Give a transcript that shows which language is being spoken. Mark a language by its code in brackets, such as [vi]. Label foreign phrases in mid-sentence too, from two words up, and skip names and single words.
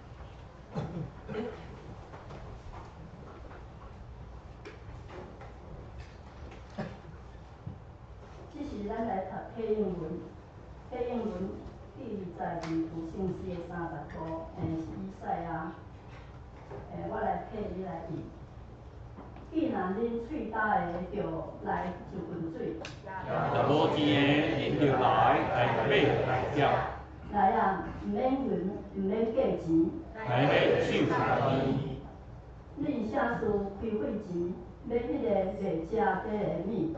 [nan] 这是咱来读启应文，启应文第22部圣诗的30部，是以赛亚。我来替你来译。既然恁喙焦的着来就滚水，若无钱的，恁就来买来食。来啊，毋免银，毋免价钱。来买手钱。恁啥事开费钱，买迄个袂食低的米。